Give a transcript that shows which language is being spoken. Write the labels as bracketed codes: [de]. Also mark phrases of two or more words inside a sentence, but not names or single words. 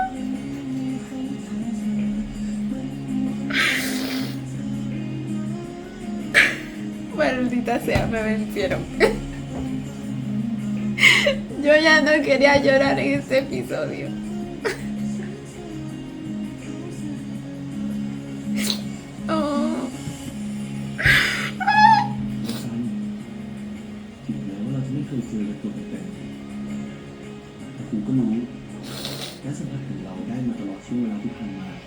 [es] Maldita sea, me vencieron. Yo ya no quería llorar en este episodio. Oh. [th] ซันถึงแม้ว่าเราจะไม่เคยเจอกันตัวเป็นๆแต่กูก็รู้และสัมผัสถึงเราได้มาตลอดช่วงเวลาที่ผ่านมา